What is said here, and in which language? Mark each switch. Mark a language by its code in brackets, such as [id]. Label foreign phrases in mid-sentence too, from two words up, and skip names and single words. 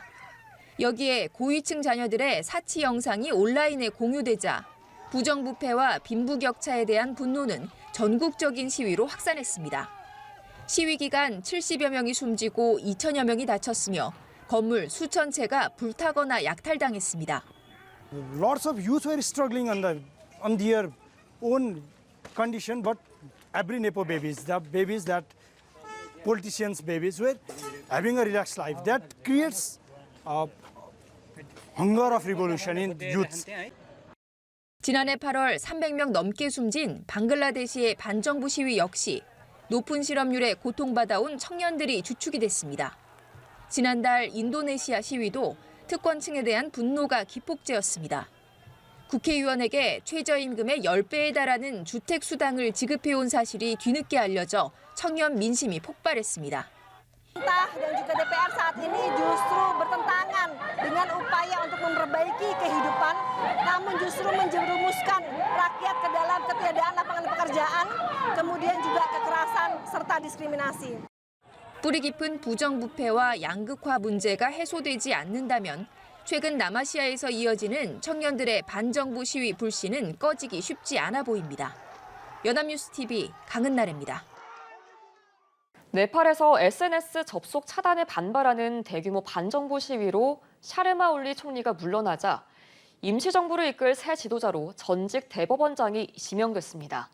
[ko] 여기에 고위층 자녀들의 사치 영상이 온라인에 공유되자 부정부패와 빈부격차에 대한 분노는 전국적인 시위로 확산했습니다. 시위 기간 70여 명이 숨지고 2천여 명이 다쳤으며 건물 수천 채가 불타거나 약탈당했습니다. [en] Lots of youth were struggling on their own condition, but every Nepo babies, the babies that politicians' babies were having a relaxed life. That creates hunger of revolution in youth. [ko] 지난해 8월 300명 넘게 숨진 방글라데시의 반정부 시위 역시 높은 실업률에 고통받아온 청년들이 주축이 됐습니다. 지난달 인도네시아 시위도 특권층에 대한 분노가 기폭제였습니다. 국회의원에게 최저임금의 10배에 달하는 주택수당을 지급해온 사실이 뒤늦게 알려져 청년 민심이 폭발했습니다. [id] Pemerintah dan juga DPR saat ini justru bertentangan dengan upaya untuk memperbaiki kehidupan, namun justru menjerumuskan rakyat ke dalam ketiadaan lapangan pekerjaan. tak diskriminasi. [ko] 뿌리 깊은 부정부패와 양극화 문제가 해소되지 않는다면 최근 남아시아에서 이어지는 청년들의 반정부 시위 불씨는 꺼지기 쉽지 않아 보입니다. 연합뉴스TV 강은나래입니다. 네팔에서 SNS 접속 차단에 반발하는 대규모 반정부 시위로 샤르마 올리 총리가 물러나자 임시정부를 이끌 새 지도자로 전직 대법원장이 지명됐습니다.